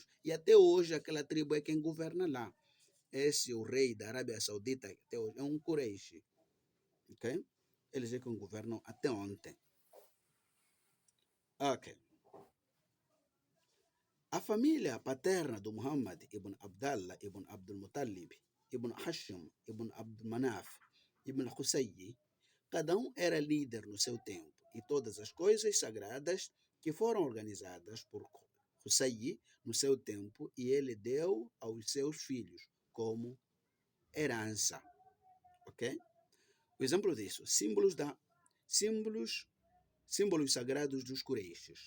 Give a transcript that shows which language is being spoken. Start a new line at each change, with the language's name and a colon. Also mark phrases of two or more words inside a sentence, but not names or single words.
Portuguese: E até hoje aquela tribo é quem governa lá. Esse, o rei da Arábia Saudita, até hoje, é um Quraysh. Ok? Eles é quem governam até ontem. Ok. A família paterna do Muhammad ibn Abdallah ibn Abdul Muttalib, ibn Hashim, ibn Abdul Manaf, ibn Qusayyi, cada um era líder no seu tempo, e todas as coisas sagradas que foram organizadas por Qusayyi no seu tempo, e ele deu aos seus filhos como herança. Ok? O exemplo disso, símbolos, símbolos sagrados dos Quraishes.